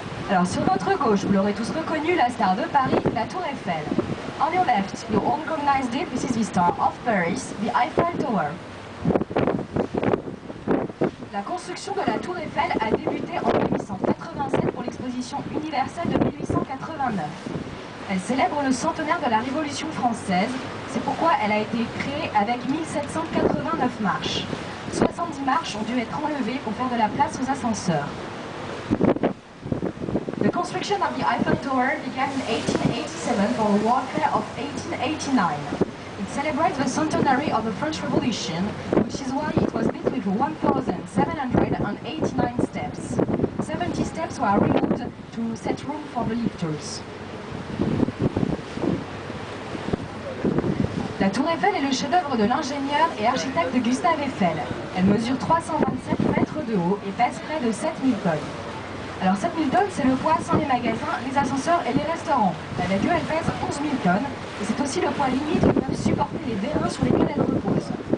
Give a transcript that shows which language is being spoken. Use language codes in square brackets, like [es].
[fr] Alors sur votre gauche, vous l'aurez tous reconnu, la star de Paris, la Tour Eiffel. [en] On your left, you all recognized it, this is the star of Paris, the Eiffel Tower. [fr] La construction de la Tour Eiffel a débuté en 1887 pour l'exposition universelle de 1889. Elle célèbre le centenaire de la Révolution française, c'est pourquoi elle a été créée avec 1789 marches. 70 marches ont dû être enlevées pour faire de la place aux ascenseurs. [en] The construction of the Eiffel Tower began in 1887 for the warfare of 1889. It celebrates the centenary of the French Revolution, which is why it was built with 1,789 steps. 70 steps were removed to set room for the lifters. [fr] La Tour Eiffel est le chef-d'œuvre de l'ingénieur et architecte Gustave Eiffel. Elle mesure 327 mètres de haut et pèse près de 7000 tonnes. Alors 7000 tonnes, c'est le poids sans les magasins, les ascenseurs et les restaurants. Avec eux, elle pèse 11 000 tonnes et c'est aussi le poids limite que peuvent supporter les vérins sur lesquels elle repose.